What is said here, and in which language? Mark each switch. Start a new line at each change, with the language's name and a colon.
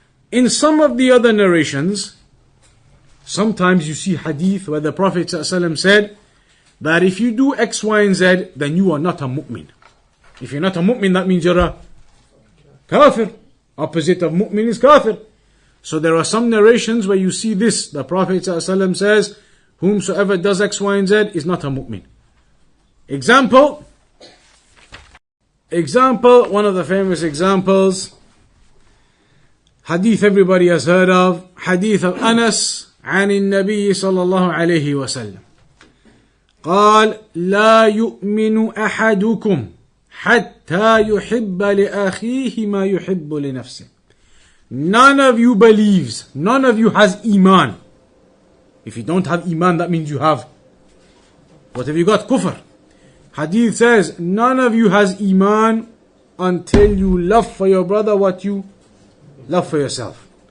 English: In some of the other narrations, sometimes you see hadith where the Prophet ﷺ said that if you do X, Y, and Z, then you are not a mu'min. If you're not a mu'min, that means you're a kafir. Opposite of mu'min is kafir. So there are some narrations where you see this. The Prophet ﷺ says, whomsoever does X, Y, and Z is not a mu'min. Example, one of the famous examples, hadith everybody has heard of, hadith of Anas
Arabic: عن النبي صلى الله عليه وسلم قال لا يؤمن أحدكم حتى يحب لأخيه ما يحب لنفسه.
English: None of you believes, none of you has iman. If you don't have iman, that means you have, what have you got? Kufr. Hadith says, none of you has iman until you love for your brother what you love for yourself.